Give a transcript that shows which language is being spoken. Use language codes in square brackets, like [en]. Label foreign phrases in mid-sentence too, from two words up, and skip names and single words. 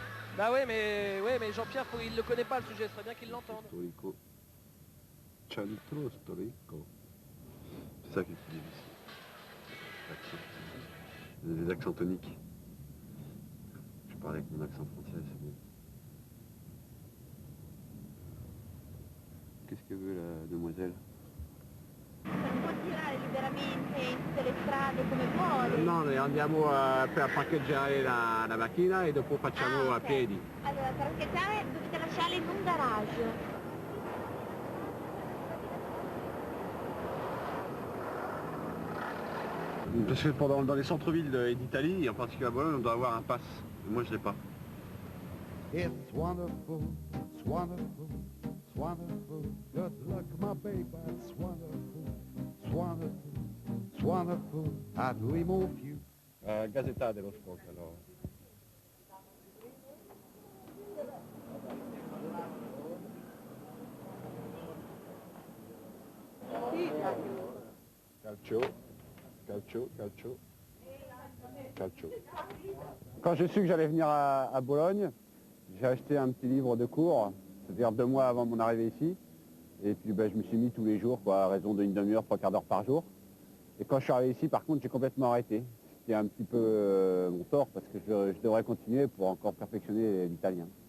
[fr] Bah ouais, mais Jean-Pierre, il ne le connaît pas le sujet, ce serait bien qu'il l'entende. [it] Storico. Centro storico. [fr] C'est ça qu'ils disent ici. Des accents toniques. Je parle avec mon accent français, c'est bon. Qu'est-ce que veut la demoiselle? [it] Può girare liberamente in tutte le strade come vuole? No, noi andiamo per parcheggiare la macchina e dopo facciamo a ok. piedi. Allora, per parcheggiare dovete lasciarla in un garage. [fr] Parce que dans les centres-villes d'Italie, et en particulier à Bologne, on doit avoir un pass. Moi, je l'ai pas. [en] It's wonderful, it's wonderful, it's wonderful. Good luck, my baby, it's wonderful, it's wonderful, it's wonderful. I dream of you. [it] Gazzetta dello Sport, alors. Calcio, calcio, calcio, calcio. [fr] Quand j'ai su que j'allais venir à Bologne, j'ai acheté un petit livre de cours, c'est-à-dire 2 mois avant mon arrivée ici. Et puis je me suis mis tous les jours, quoi, à raison d'une demi-heure, 3/4 d'heure par jour. Et quand je suis arrivé ici, par contre, j'ai complètement arrêté. C'était un petit peu mon tort, parce que je devrais continuer pour encore perfectionner l'italien.